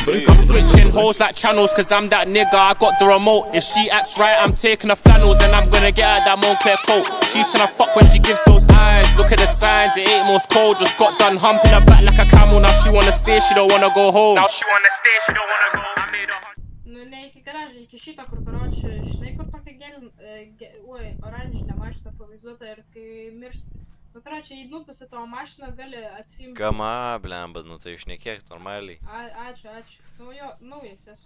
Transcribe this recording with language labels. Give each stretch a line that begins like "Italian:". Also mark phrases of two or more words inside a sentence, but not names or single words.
English: I'm switching hoes like channels cause I'm that nigga, I got the remote. If she acts right, I'm taking her flannels and I'm gonna get her that Moncler coat. She's tryna fuck when she gives those eyes, look at the signs, it ain't most cold. Just got done humping her back like a camel, now she wanna stay, she don't wanna go home. Now she wanna stay, she don't wanna go. I made her...
Lithuanian: Nu, ne iki garažą, iki šito, kur karoči, žinai, kur tokia oranžinė mašina pavaizduota ir kai miršta. Nu, karoči, jei nupisi tavo mašiną, gali atsiimti. Kama, blemba, nu tai išnekėk normaliai. Ačiū. Nu, jo, naujas esu.